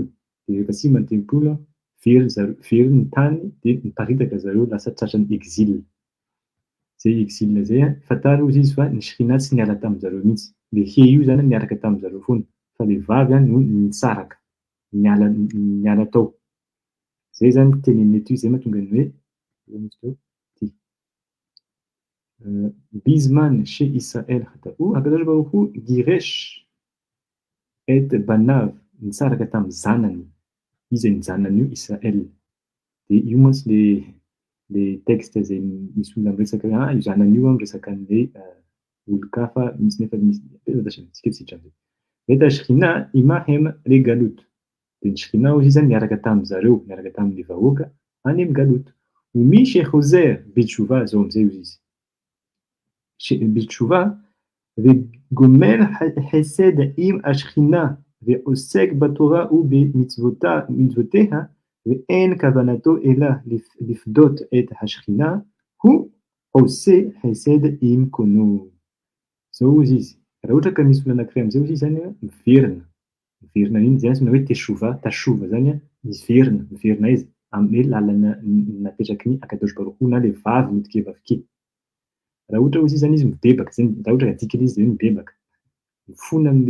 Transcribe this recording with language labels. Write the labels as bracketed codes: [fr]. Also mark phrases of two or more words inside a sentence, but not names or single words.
[mg] De rehefa simba ny tempolo very ny tany de niparitaka zareo lasa tratran'ny exil. Zay exil zay fantary hozy izy fa ny shekhinah tsy niala tamin-jareo mihitsy. Le he io zany niaraka tamin-jareo foana fa le vavy no nitsaraka niala tao. Zay zany teneniny eto zay mahatonga ny hoe [he] בזמן ש ישראל חטאו הקדוש ברוך הוא גירש את בניו [mg] nitsaraka tamin'ny zanany. Izy ny zanany io Israel. De io mantsy le texte zay misy olona miresaka io zanany io miresaka an'le olo-kafa misy nefa misy tsika tsy hitranga. [he] ואת השכינה עמהם לגלות. [mg] De ny shekhinah hozy izy niaraka tamin-jareo, niaraka tamin'ny vahoaka any amin'ny galut. [he] ומי שחוזר בתשובה [mg] zao am'izay hozy izy. [he] בתשובה וגומל חסד עם השכינה ועוסק בתורה ובמצוותיה ואין כוונתו אלא לפדות את השכינה הוא עושה חסד עם קונו. [mg] Zao hozy izy. Raha ohatra ka misy olona anankiray am'izay hozy izy zany miverina. Miverina iny zany hoe teshova zany miverina izy amin'ny lalana napetraky ny [he] הקדוש ברוך הוא [mg] na le vavy midika vavy. Raha ohatra hozy zany izy mibebaka zany raha ohatra ka dikany izy de hoe mibebaka mifona am'le